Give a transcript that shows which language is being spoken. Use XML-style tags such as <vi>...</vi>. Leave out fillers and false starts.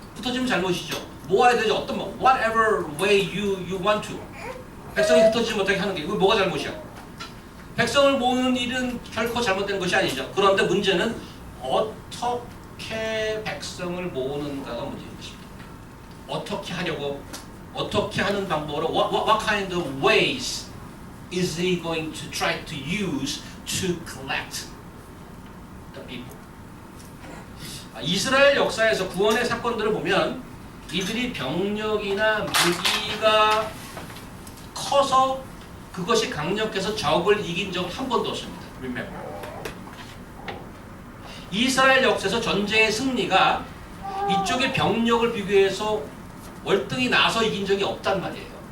<ko>흩어지면 잘못이죠. 모아야 되죠. 어떤</ko> <en>whatever way you want to.</en> <ko>백성이 흩어지지 못하게 하는 게 이거 뭐가 잘못이야? 백성을 모으는 일은 결코 잘못된 것이 아니죠. 그런데 문제는 어떻게 백성을 모으는가가 문제인 것입니다. 어떻게 하려고, 어떻게 하는 방법으로</ko> <en>what kind of ways is he going to try to use to collect the people?</en> <ko>이스라엘 역사에서 구원의 사건들을 보면 이들이 병력이나 무기가 커서 그것이 강력해서 적을 이긴 적은 한 번도 없습니다.</ko> <en>Remember.</en> <ko>이스라엘 역사에서 전쟁의 승리가 이쪽의 병력을 비교해서 월등히 나서 이긴 적이 없단 말이에요.</ko>